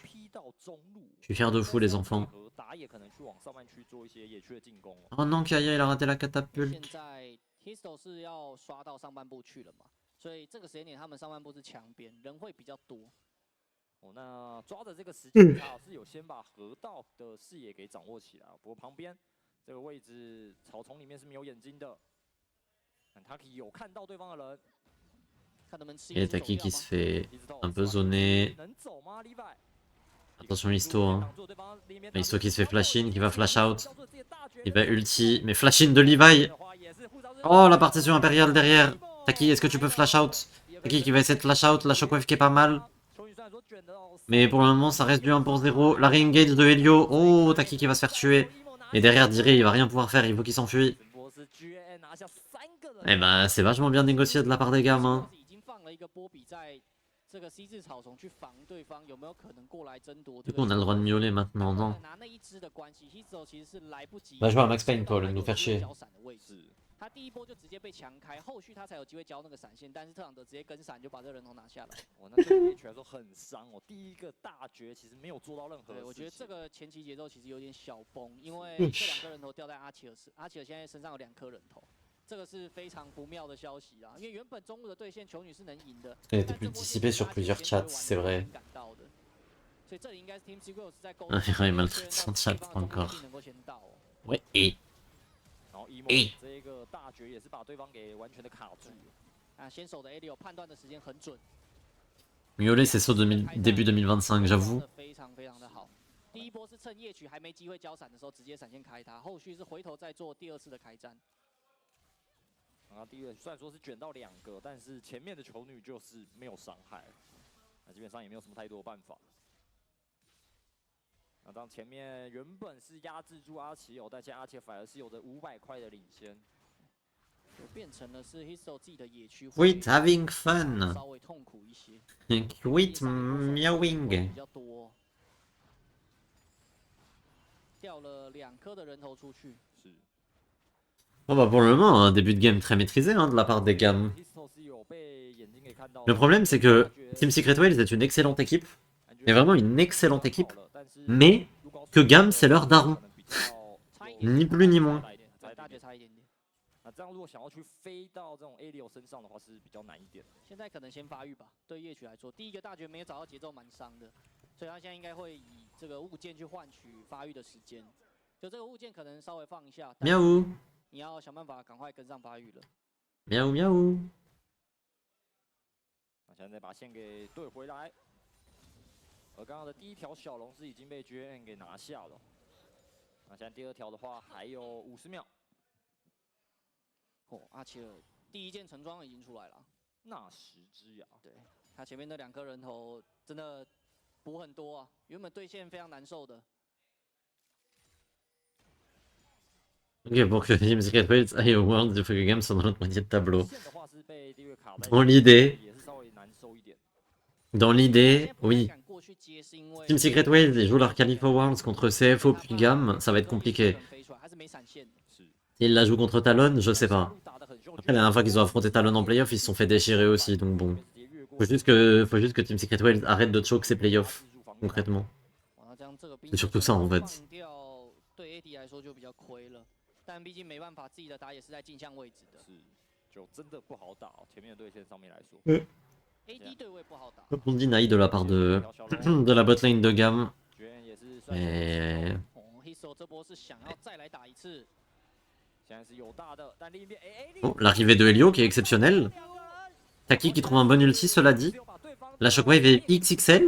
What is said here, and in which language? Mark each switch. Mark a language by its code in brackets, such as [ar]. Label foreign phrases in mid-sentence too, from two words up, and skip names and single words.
[fr] Je suis fier de vous les enfants. Oh non, Kaya il a raté la catapulte. [zh] 现在 Histo 是要刷到上半部去了嘛，所以这个时间点他们上半部是墙边，人会比较多。哦，那抓着这个时间，他是有先把河道的视野给掌握起来。不过旁边这个位置草丛里面是没有眼睛的，但他有看到对方的人。 [fr] Et Taki qui se fait un peu zoner. Attention Histo, hein. Histo qui se fait [en] flash in, [fr] qui va [en] flash out. [fr] Il va ulti, mais [en] flash in [fr] de Levi. Oh la partition impériale derrière. Taki, est-ce que tu peux [en] flash out? [fr] Taki qui va essayer de [en] flash out, [fr] la shockwave qui est pas mal. Mais pour le moment ça reste du 1 pour 0. La re-engage de Helio. Oh, Taki qui va se faire tuer. Et derrière Diré il va rien pouvoir faire, il faut qu'il s'enfuit. Eh ben c'est vachement bien négocié de la part des gamins. [zh] 一个波比在这个 C 字草丛去防对方，有没有可能过来争夺？ [fr] Du coup, on a le droit de miauler maintenant, non? [zh] 拿那一只的关系 ，Histo 其实是来不及。 [fr] Va jouer à Max Payne, toi, le nous faire chier. [zh] 他第一波就直接被强开，后续他才有机会交那个闪现，但是特朗德直接跟闪就把这个人头拿下来。哇，那对 H 来说很伤哦。第一个大绝其实没有做到任何。对，我觉得这个前期节奏其实有点小崩，因为这2颗人头掉在阿奇尔现在身上有2颗人头。这个是非常不妙的消息啦，因为原本中路的对线球女是能赢的。 [fr] Elle était plus dissipée sur plusieurs chats, c'est vrai. [zh] 所以这里应该是 Team Secret 在沟 [fr] Ah, il maltraite son chat encore. Ouais, et. [zh] 这个大绝也是把对方给完全的卡住。啊，先手的 Helio 判断的时间很准。 [fr] Miauler, c'est saut début 2025, j'avoue. [zh] 非常的好。第一波是趁夜曲还没机会交闪的时候直接闪现开他，后续是回头再做第2次的开战。然后第一个虽然说是卷到2个，但是前面的球女就是没有伤害，那基本上也没有什么太多的办法。那当前面原本是压制住阿奇欧，但现在阿奇反而是有着500块的领先，就变成了是 Histo 自己的野区。 [en] Quit having fun. [zh] 稍微痛苦一些。 [en] Quit meowing. [zh] 比较多。掉了2颗的人头出去。是。 [fr] Bon bah pour le moment, un début de game très maîtrisé hein, de la part des gammes. Le problème c'est que Team Secret Whales est une excellente équipe, mais vraiment une excellente équipe, mais que gamme c'est leur daron. Ni plus ni moins. [zh] 这样如果想要去飞到这种 A6身上的话，是比较难一点。现在可能先发育吧，对夜曲来说，第一个大绝没有找到节奏，蛮伤的，所以他现在应该会以这个物件去换取发育的时间。就这个物件可能稍微放一下，喵，你要想办法赶快跟上发育了。喵喵。那现在再把线给对回来。而刚刚的第一条小龙是已经被 GN 给拿下了。那现在第二条的话还有50秒。哦，阿切尔第一件成装已经出来了。纳什之牙，对他前面那2颗人头真的补很多啊，原本对线非常难受的。 [fr] Ok, pour que Team Secret Wales aille au World, il faut que Games soit dans l'autre moitié de tableau. Dans l'idée, oui. Team Secret Wales, ils jouent leur qualif au Worlds contre CFO puis GAM, ça va être compliqué. S'ils la jouent contre Talon, je sais pas. Après, la dernière fois qu'ils ont affronté Talon en playoff, ils se sont fait déchirer aussi, donc bon. Faut juste que Team Secret Wales arrête de choke ses playoffs, concrètement. C'est surtout ça en fait. [zh] 但毕竟没办法，自己的打野是在镜像位置的，是，就真的不好打哦。前面的对线上面来说，AD 对位不好打。 [fr] On dit Naï de la part de la botlane de gamme. Et... Oh, l'arrivée de Helio qui est exceptionnelle. Taki qui trouve un bon ulti, cela dit. La Shockwave est XXL.